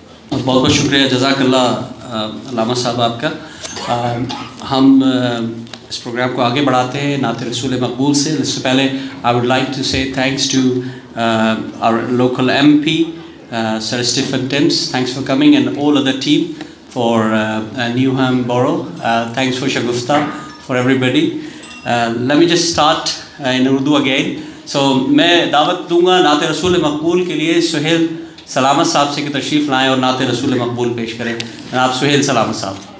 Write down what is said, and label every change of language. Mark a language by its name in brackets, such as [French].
[Urdu] بہت بہت شکریہ، جزاک اللہ علامہ صاحب آپ کا۔ ہم اس پروگرام کو آگے بڑھاتے ہیں نعت رسول مقبول سے۔ اس سے پہلے [English] I would like to say thanks to our local MP, Sir Stephen Timms. Thanks for coming, and all other team for Newham Borough. Thanks for Shagufta, for everybody. Let me just start in Urdu again. [Urdu] So میں دعوت دوں گا نعت رسول مقبول کے لیے سہیل سلامت صاحب سے کہ تشریف لائیں اور نعت رسول مقبول پیش کریں۔ جناب سہیل سلامت صاحب۔